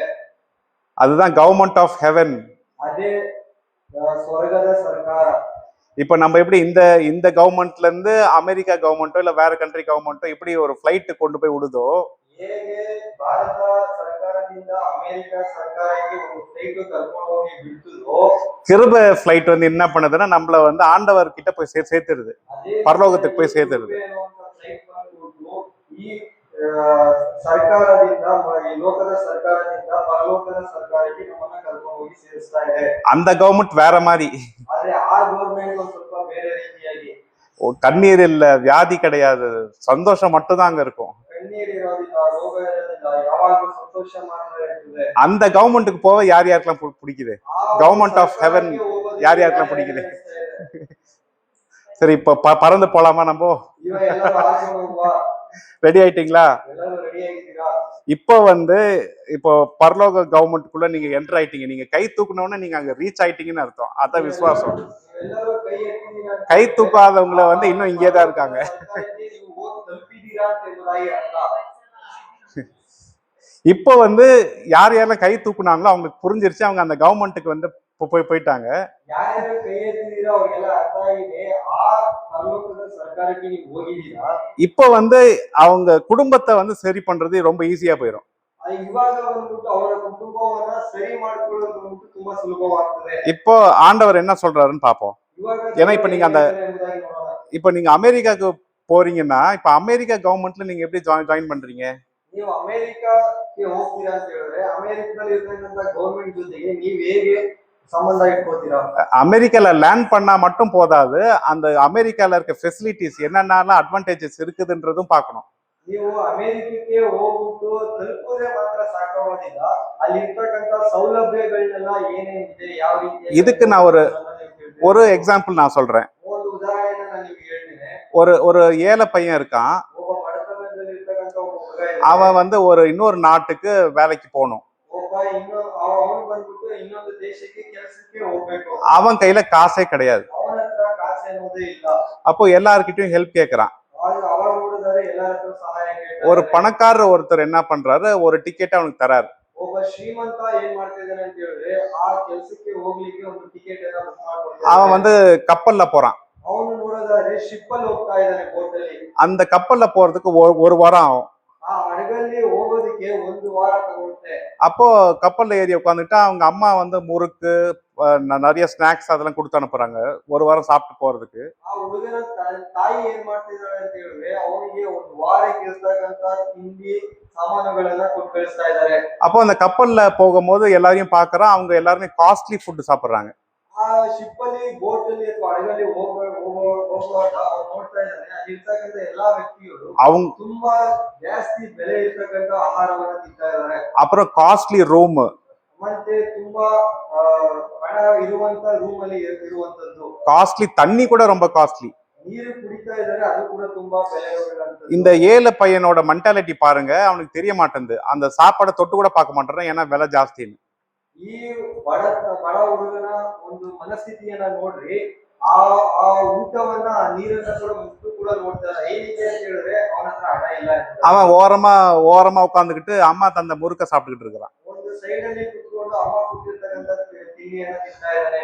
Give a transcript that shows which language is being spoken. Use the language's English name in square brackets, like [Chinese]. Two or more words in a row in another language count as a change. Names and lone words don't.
[Tamil] அதுதான் [English] government of heaven. [Kannada] ಅದೇ ಸ್ವರ್ಗದ ಸರ್ಕಾರ. [Tamil] இப்ப நம்ம எப்படி இந்த கவர்மெண்ட்ல இருந்து அமெரிக்கா கவர்மெண்ட்டோ இல்ல வேற கண்ட்ரி கவர்மெண்ட்டோ இப்படி ஒரு ஃபிளைட் கொண்டு போய் விடுதோ, [Kannada] ಹೇಗೆ ಭಾರತ ಸರ್ಕಾರ ಸರ್ಕಾರದಿಂದ ಅಮೆರಿಕ ಸರ್ಕಾರಕ್ಕೆ ಒಂದು ಫ್ಲೈಟ್ ಕರ್ಕೊಂಡು ಹೋಗಿ ಬಿಡ್ತದೋ [Tamil] கிருப ஃபிளைட் வந்து என்ன பண்ணுதுன்னா நம்மள வந்து ஆண்டவர் கிட்ட போய் சேர்த்துருது, [Kannada] ಅದೇ [Tamil] பரலோகத்துக்கு போய் சேர்த்துருது. [Kannada] ಕೃಪೆ ಅನ್ನುವಂತ ಫ್ಲೈಟ್ ಬಂದ್ಬಿಟ್ಟು ಈ ಸರ್ಕಾರದಿಂದ ಈ ಲೋಕದ ಸರ್ಕಾರದಿಂದ ಪರಲೋಕದ ಸರ್ಕಾರಕ್ಕೆ ನಮ್ಮನ್ನ ಕರ್ಕೊಂಡು ಹೋಗಿ ಸೇರಿಸ್ತಾ ಇದೆ. [Tamil] அந்த கவர்மெண்ட் வேற மாதிரி, [Kannada] ಆದ್ರೆ ಆ ಗೌರ್ಮೆಂಟ್ ಒಂದ್ ಸ್ವಲ್ಪ ಬೇರೆ ರೀತಿಯಾಗಿ [Tamil] கண்ணீர் இல்ல, வியாதி கிடையாது, சந்தோஷம் மட்டும் தான் அங்க இருக்கும். [Kannada] ಕಣ್ಣೀರ್ ಇರೋದಿಲ್ಲ, ರೋಗ ಇರೋದಿಲ್ಲ, ಯಾವಾಗಲೂ ಸಂತೋಷ ಮಾತ್ರ ಇರ್ತದೆ. [Tamil] அந்த கவர்மெண்ட்டுக்கு போக யார் யாருக்கெல்லாம் பிடிக்குது? [English] government of heaven [Tamil] யார் யாருக்கெல்லாம் பிடிக்குது? சரி, இப்ப பறந்து போலாமா? நம்ம [Kannada] ಇವ ಎಲ್ಲರೂ ಆರ್ಕೊಂಡು ಹೋಗುವ, [Tamil] ரெடி ஆயிட்டீங்களா? [Kannada] ಎಲ್ಲರೂ ರೆಡಿ ಆಗಿದ್ದೀರಾ? [Tamil] இப்போ வந்து இப்போ பரலோக கவர்மெண்ட்டுக்குள்ள நீங்க என்டர் ஆயிட்டீங்க. நீங்க கை தூக்குனோடனே நீங்க அங்க ரீச் ஆயிட்டீங்கன்னு அர்த்தம். அதான் விசுவாசம். [Kannada] ಎಲ್ಲರೂ ಕೈ ಎತ್ತಿದ್ದೀರಾ ಅಂತ [Tamil] கை தூக்காதவங்கள வந்து இன்னும் இங்கே தான் இருக்காங்க. [Kannada] ಸರ್ಕಾರಕ್ಕೆ ನೀವು ಹೋಗಿ ತಲುಪಿದ್ದೀರಾ ಅಂತ ಎಂಬುದಾಗಿ ಅರ್ಥ. [Tamil] இப்போ வந்து யார் யாரெல்லாம் கை தூக்குனாங்களோ அவங்களுக்கு புரிஞ்சிருச்சு, அவங்க அந்த கவர்மெண்ட்டுக்கு வந்து போயிட்டாங்க. [Kannada] ಯಾರ್ಯಾರು ಕೈ ಎತ್ತಿದ್ದೀರಾ ಅವ್ರಿಗೆಲ್ಲ ಅರ್ಥ ಆಗಿದೆ, ಆ ಪರಲೋಕದ ಸರ್ಕಾರಕ್ಕೆ ನೀವು ಹೋಗಿದ್ದೀರಾ. [Tamil] இப்போ வந்து அவங்க குடும்பத்தை வந்து சரி பண்றது ரொம்ப ஈஸியா போயிடும். [Kannada] ಇವಾಗ ಬಂದ್ಬಿಟ್ಟು ಅವರ ಕುಟುಂಬವನ್ನ ಸರಿ ಮಾಡ್ಕೊಳ್ಳೋದು ಬಂದ್ಬಿಟ್ಟು ತುಂಬಾ ಸುಲಭವಾಗ್ತದೆ. [Tamil] இப்போ ஆண்டவர் என்ன சொல்றாருன்னு பாப்போம். [Kannada] ಇವಾಗ [Tamil] ஏன்னா இப்ப நீங்க அந்த [Kannada] ಎಂಬುದಾಗಿ ನೋಡೋಣ. [Tamil] இப்போ நீங்க அமெரிக்காவுக்கு போறீங்கன்னா, இப்ப அமெரிக்கா கவர்மெண்ட்ல நீங்க எப்படி ஜாயின் பண்றீங்க? [Kannada] ನೀವು ಅಮೆರಿಕಕ್ಕೆ ಹೋಗ್ತೀರಾ ಅಂತ ಹೇಳಿದ್ರೆ ಅಮೆರಿಕದಲ್ಲಿ ಇರ್ತಕ್ಕಂಥ ಗೌರ್ಮೆಂಟ್ ಜೊತೆಗೆ ನೀವ್ ಹೇಗೆ ಸಂಬಂಧ ಇಟ್ಕೋತೀರಾ? [Tamil] அமெரிக்கால லேண்ட் பண்ணா மட்டும் போதாது, அந்த அமெரிக்கால இருக்க ஃபெசிலிட்டிஸ் என்னென்னலாம் அட்வான்டேஜஸ் இருக்குதுன்றதும் பார்க்கணும். [Kannada] ನೀವು ಅಮೆರಿಕಕ್ಕೆ ಹೋಗ್ಬಿಟ್ಟು ತಲುಪೋದೇ ಮಾತ್ರ ಸಾಕಾಗೋದಿಲ್ಲ, ಅಲ್ಲಿ ಇರ್ತಕ್ಕಂಥ ಸೌಲಭ್ಯಗಳನ್ನೆಲ್ಲ ಏನೇನಿದೆ, ಯಾವ ರೀತಿ. [Tamil] இதுக்கு நான் ஒரு எக்ஸாம்பிள் நான் சொல்றேன். [Kannada] ಒಂದು ಉದಾಹರಣೆ ನಾನು ನಿಮ್ಗೆ ಹೇಳ್ತೇನೆ. [Tamil] ஒரு ஏழை பையன் இருக்கான். [Kannada] ಒಬ್ಬ ಬಡತನದಲ್ಲಿ ಇರ್ತಕ್ಕಂಥ ಒಬ್ಬ ಹುಡುಗ ಇದ್ದಾನೆ. [Tamil] அவன் வந்து இன்னொரு நாட்டுக்கு வேலைக்கு போகணும். [Kannada] ಒಬ್ಬ ಅವನು ಬಂದ್ಬಿಟ್ಟು ಇನ್ನೊಂದು ದೇಶಕ್ಕೆ ಕೆಲಸಕ್ಕೆ ಹೋಗ್ಬೇಕು. [Tamil] அவன் கையில காசே கிடையாது. [Kannada] ಅವನ ಹತ್ರ ಕಾಸು ಅನ್ನೋದೇ ಇಲ್ಲ. [Tamil] அப்போ எல்லார்கிட்டயும் ஹெல்ப் கேட்கறான். [Kannada] ಅವಾಗ ನೋಡಿದರೆ ಎಲ್ಲರ ಹತ್ರ ಸಹಾಯ ಕೇಳ್ತಾನೆ. [Tamil] ஒரு பணக்காரர் ஒருத்தர் என்ன பண்றாரு, ஒரு டிக்கெட் அவனுக்கு தராரு. [Kannada] ಒಬ್ಬ ಶ್ರೀಮಂತ ಏನ್ ಮಾಡ್ತಾ ಇದ್ದಾನೆ ಅಂತ ಹೇಳಿದ್ರೆ ಆ ಕೆಲಸಕ್ಕೆ ಹೋಗ್ಲಿಕ್ಕೆ ಒಂದು ಟಿಕೆಟ್ ಅನ್ನ ಬುಕ್ ಮಾಡ್ಕೊಳ್ತಾನೆ. [Tamil] அவன் வந்து கப்பல்ல போறான். [Kannada] ಅವನು ನೋಡಿದ್ರೆ ಶಿಪ್ ಅಲ್ಲಿ ಹೋಗ್ತಾ ಇದ್ದಾನೆ, ಬೋಟ್ ಅಲ್ಲಿ. [Tamil] அந்த கப்பல்ல போறதுக்கு ஒரு வாரம் ஆகும். [Kannada] ಆ ಹಡಗಲ್ಲಿ ಹೋಗೋದಕ್ಕೆ ಒಂದು ವಾರ ತಗೊಳುತ್ತೆ. [Tamil] அப்போ கப்பல்ல ஏறி உட்காந்துட்டா அவங்க அம்மா வந்து முறுக்கு, நிறைய ஸ்நாக்ஸ் அதெல்லாம் கொடுத்து அனுப்புறாங்க ஒரு வாரம் சாப்பிட்டு போறதுக்கு. [Kannada] ಆ ಹುಡುಗನ ತಾಯಿ ಏನ್ ಮಾಡ್ತಿದ್ದಾಳೆ ಅಂತ ಹೇಳಿದ್ರೆ ಅವನಿಗೆ ಒಂದು ವಾರಕ್ಕೆ ಇರ್ತಕ್ಕಂತ ತಿಂಡಿ ಸಾಮಾನುಗಳನ್ನ ಕೊಟ್ಟು ಕಳಿಸ್ತಾ ಇದ್ದಾರೆ. [Tamil] அப்போ அந்த கப்பல்ல போகும்போது எல்லாரையும் பாக்குறான், அவங்க எல்லாருமே [English] costly food [Tamil] சாப்பிடுறாங்க. [Kannada] ಆ ಶಿಪ್ ಅಲ್ಲಿ, ಬೋಟ್ ಅಲ್ಲಿ ಅಥವಾ ಹಡಗಲ್ಲಿ ಹೋಗುವಾಗ ಅವ್ರು ನೋಡ್ತಾ ಇದ್ದಾನೆ, ಅಲ್ಲಿ ಇರ್ತಕ್ಕಂಥ ಎಲ್ಲಾ ವ್ಯಕ್ತಿಗಳು [Tamil] அவங்க [Kannada] ತುಂಬಾ ಜಾಸ್ತಿ ಬೆಲೆ ಇರ್ತಕ್ಕಂಥ ಆಹಾರವನ್ನ ತಿಂತಾ ಇದ್ದಾರೆ. [Tamil] அப்புறம் [English] costly room, [Kannada] ಮತ್ತೆ ತುಂಬಾ ಹಣ ಇರುವಂತ ರೂಮ್ ಅಲ್ಲಿ ಇರುವಂತದ್ದು. [Tamil] காஸ்ட்லி தண்ணி கூட ரொம்ப காஸ்ட்லி. [Kannada] ನೀರು ಕುಡಿತಾ ಇದ್ದಾರೆ, ಅದು ಕೂಡ ತುಂಬಾ ಬೆಲೆ ಇರುವಂತದ್ದು. [Tamil] இந்த ஏழை பையனோட மென்டாலிட்டி பாருங்க, அவனுக்கு தெரிய மாட்டேங்குது, அந்த சாப்பாடை தொட்டு கூட பார்க்க மாட்டேறான், ஏன்னா விலை ஜாஸ்தின்னு. [Kannada] ಈ ಬಡ ಹುಡುಗನ ಒಂದು ಮನಸ್ಥಿತಿಯನ್ನ ನೋಡ್ರಿ, ಆ ಆ ಊಟವನ್ನ, ಆ ನೀರನ್ನ ಕೂಡ ಮುಟ್ಟು ಕೂಡ ನೋಡ್ತಾರೆ. ಏನಿದೆ ಅಂತ ಹೇಳಿದ್ರೆ ಅವನ ಹತ್ರ ಹಣ ಇಲ್ಲ. [Tamil] அவன் ஓரமா உட்காந்துக்கிட்டு அம்மா தந்த முறுக்க சாப்பிட்டுக்கிட்டு இருக்கிறான். [Kannada] ಒಂದು ಸೈಡ್ ಅಲ್ಲಿ ಕುತ್ಕೊಂಡು ಅಮ್ಮ ಕೊಟ್ಟಿರ್ತಕ್ಕಂಥ ತಿಂಡಿಯನ್ನ ತಿಂತಾ ಇದ್ದಾನೆ.